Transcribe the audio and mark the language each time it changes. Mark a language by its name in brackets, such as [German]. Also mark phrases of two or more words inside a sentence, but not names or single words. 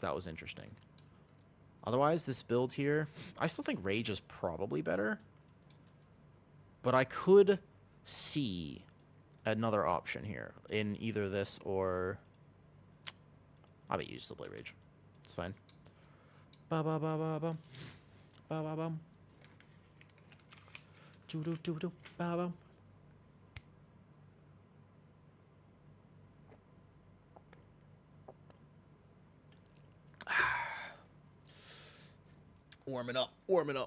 [English] That was interesting. Otherwise, this build here, I still think Rage is probably better. But I could see another option here in either this or... I bet you still play Rage. It's fine. Ba-ba-ba-ba-bum. Ba-ba-bum. Do-do-do-do. Ba-bum. Warming up. Warming up.